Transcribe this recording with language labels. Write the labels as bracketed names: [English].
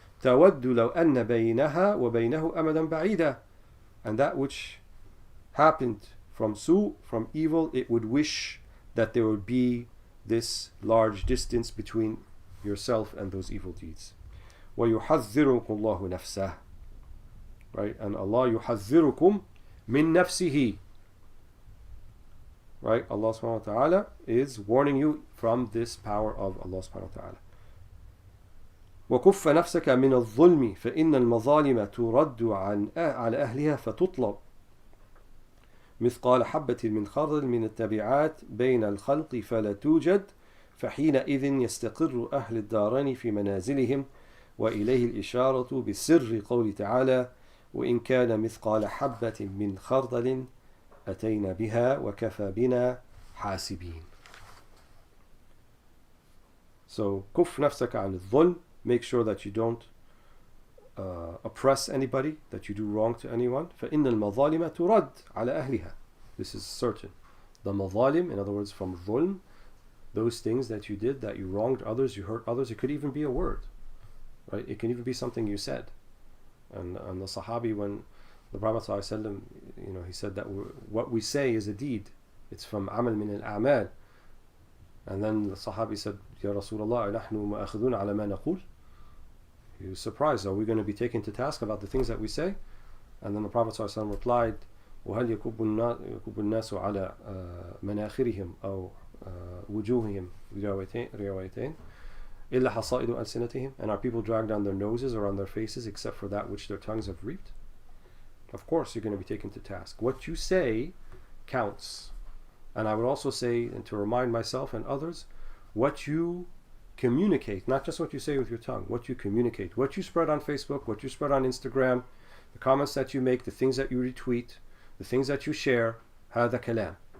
[Arabic] تَوَدُّ لَوْ أَنَّ بَيْنَهَا وَبَيْنَهُ أَمَدًا بَعِيدًا. [English] And that which happened from from evil, it would wish that there would be this large distance between yourself and those evil deeds. [Arabic] وَيُحَذِّرُكُمْ اللَّهُ نَفْسَهُ. Right? And Allah يُحَذِّرُكُمْ مِن نَفْسِهِ. [English] Right? Allah subhanahu wa ta'ala is warning you from this power of Allah subhanahu wa ta'ala. [Arabic] وَكُفَّ نَفْسَكَ مِنَ الظُّلْمِ فَإِنَّ الْمَظَالِمَ تُرَدُّ عَلَى أَهْلِهَا فَتُطْلَبُ مثقال حبة من خردل من التبعات بين الخلق فلا توجد فحينئذ يستقر أهل الدارين في منازلهم وإليه الإشارة بسر قول تعالى وإن كان مثقال حبة من خردل أتينا بها وكفى بنا حاسبين. So كف نفسك عن الظلم. [English] Make sure that you don't oppress anybody, that you do wrong to anyone. [Arabic] فإن المظالم ترد على أهلها. [English] This is certain. The mazalim, in other words, from dhulm, those things that you did, that you wronged others, you hurt others, it could even be a word, right? It can even be something you said. And the Sahabi, when the Prophet ﷺ, he said that what we say is a deed. It's from [Arabic] amal min al-a'mal. [English] And then the Sahabi said, [Arabic] Ya Rasulullah, nahnu ma'akhidun ala ma naqul. [English] He was surprised. Are we going to be taken to task about the things that we say? And then the Prophet ﷺ replied, [Arabic] وَهَلْ يَكُبُّ النَّاسُ عَلَى مَنَاخِرِهِمْ أَوْ وُجُوهِهِمْ رِوَايَتَيْنِ إِلَّا حَصَائِدُ أَلْسِنَتِهِمْ. [English] And are people dragged on their noses or on their faces except for that which their tongues have reaped? Of course you're going to be taken to task. What you say counts. And I would also say, and to remind myself and others, what you communicate, not just what you say with your tongue, what you communicate, what you spread on Facebook, what you spread on Instagram, the comments that you make, the things that you retweet, the things that you share, [Arabic] هذا كلام.